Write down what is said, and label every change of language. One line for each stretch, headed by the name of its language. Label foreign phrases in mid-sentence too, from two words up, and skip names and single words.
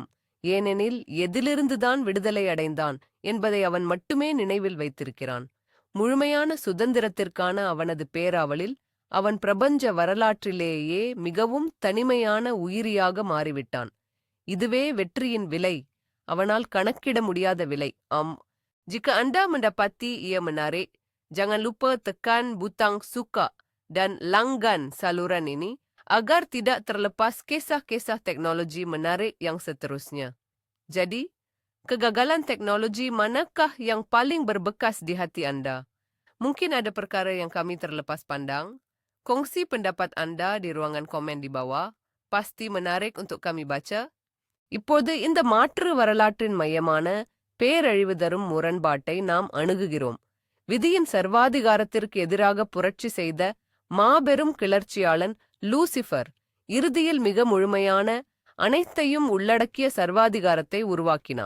Tamil: ஏனெனில் எதிலிருந்துதான் விடுதலை அடைந்தான் என்பதை அவன் மட்டுமே நினைவில் வைத்திருக்கிறான். முழுமையான சுதந்திரத்திற்கான அவனது பேராவலில் அவன் பிரபஞ்ச வரலாற்றிலேயே மிகவும் தனிமையான உயிரியாக மாறிவிட்டான். இதுவே வெற்றியின் விலை, அவனால் கணக்கிட முடியாத விலை.
Malay: Jika Anda mendapati ia menarik, jangan lupa tekan butang suka dan langgan saluran ini agar tidak terlepas kisah-kisah teknologi menarik yang seterusnya. Jadi, kegagalan teknologi manakah yang paling berbekas di hati Anda? Mungkin ada perkara yang kami terlepas pandang. Kongsi pendapat Anda di ruangan komen di bawah. Pasti menarik untuk kami baca.
Tamil: இப்போது இந்த மாற்று வரலாற்றின் மையமான பேரழிவு தரும் முரண்பாட்டை நாம் அணுகுகிறோம். விதியின் சர்வாதிகாரத்திற்கு எதிராக புரட்சி செய்த மாபெரும் கிளர்ச்சியாளன் லூசிஃபர் இறுதியில் மிக முழுமையான, அனைத்தையும் உள்ளடக்கிய சர்வாதிகாரத்தை உருவாக்கினான்.